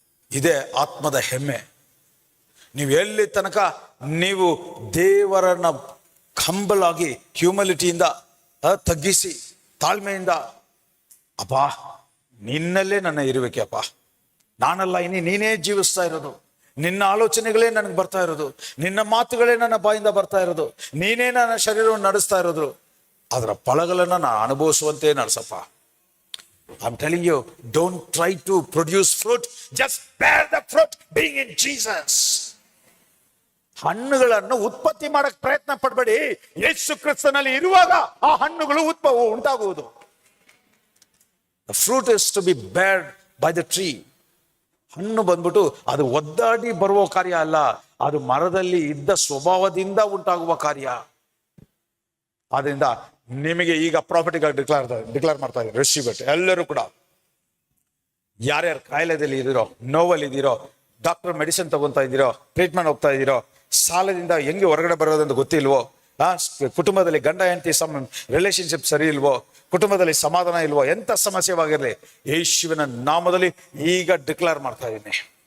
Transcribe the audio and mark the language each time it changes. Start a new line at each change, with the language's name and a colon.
Kannada: ಇದೇ ಆತ್ಮದ ಹೆಮ್ಮೆ. ನೀವು ಎಲ್ಲಿ ತನಕ ನೀವು ದೇವರನ್ನ ಹಂಬಲ್ ಆಗಿ ಹ್ಯೂಮಿಲಿಟಿಯಿಂದ ತಗ್ಗಿಸಿ ತಾಳ್ಮೆಯಿಂದ, ಅಪ್ಪ ನಿನ್ನಲ್ಲೇ ನನ್ನ ಇರುವಿಕೆಯಪ್ಪ, ನಾನಲ್ಲ ನೀನೇ ಜೀವಿಸ್ತಾ ಇರೋದು, ನಿನ್ನ ಆಲೋಚನೆಗಳೇ ನನಗೆ ಬರ್ತಾ ಇರೋದು, ನಿನ್ನ ಮಾತುಗಳೇ ನನ್ನ ಬಾಯಿಂದ ಬರ್ತಾ ಇರೋದು, ನೀನೇ ನನ್ನ ಶರೀರವನ್ನು ನಡೆಸ್ತಾ ಇರೋದು, ಅದರ ಫಲಗಳನ್ನು ನಾನು ಅನುಭವಿಸುವಂತೆ ನಡೆಸಪ್ಪ.
English: I'm telling you, don't try to produce fruit, just bear the fruit being in Jesus.
Kannada: ಹಣ್ಣುಗಳನ್ನು ಉತ್ಪತ್ತಿ ಮಾಡಕ್ ಪ್ರಯತ್ನ ಪಡಬೇಡಿ, ಯೇಸು ಕ್ರಿಸ್ತನಲ್ಲಿ ಇರುವಾಗ ಆ ಹಣ್ಣುಗಳು ಉಂಟಾಗುವುದು.
English: The fruit is to be bared by the tree.
Kannada: ಹಣ್ಣು ಬಂದ್ಬಿಟ್ಟು ಅದು ಒದ್ದಾಡಿ ಬರುವ ಕಾರ್ಯ ಅಲ್ಲ, ಅದು ಮರದಲ್ಲಿ ಇದ್ದ ಸ್ವಭಾವದಿಂದ ಉಂಟಾಗುವ ಕಾರ್ಯ. ಆದ್ರಿಂದ ನಿಮಗೆ ಈಗ ಪ್ರಾಫಿಟಿಗಾಗಿ ಡಿಕ್ಲೇರ್ ಮಾಡ್ತಾ ಇದ್ದಾರೆ,
English: Receive it.
Kannada: ಎಲ್ಲರೂ ಕೂಡ ಯಾರ್ಯಾರು ಕಾಯಿಲೆದಲ್ಲಿ ಇದ್ದೀರೋ, ನೋವಲ್ಲಿ ಇದ್ದೀರೋ, ಡಾಕ್ಟರ್ ಮೆಡಿಸಿನ್ ತಗೊಂತಾ ಇದ್ದೀರೋ, ಟ್ರೀಟ್ಮೆಂಟ್ ಹೋಗ್ತಾ ಇದ್ದೀರೋ, ಸಾಲದಿಂದ ಹೆಂಗೆ ಹೊರಗಡೆ ಬರೋದಂತ ಗೊತ್ತಿಲ್ವೋ, ಕುಟುಂಬದಲ್ಲಿ ಗಂಡ ಹೆಂಡತಿ ರಿಲೇಶನ್ಶಿಪ್ ಸರಿ ಇಲ್ವೋ, ಕುಟುಂಬದಲ್ಲಿ ಸಮಾಧಾನ ಇಲ್ವೋ, ಎಂಥ ಸಮಸ್ಯೆವಾಗಿರಲಿ ಯೇಸುವಿನ ನಾಮದಲ್ಲಿ ಈಗ ಡಿಕ್ಲೇರ್ ಮಾಡ್ತಾ ಇದ್ದೀನಿ.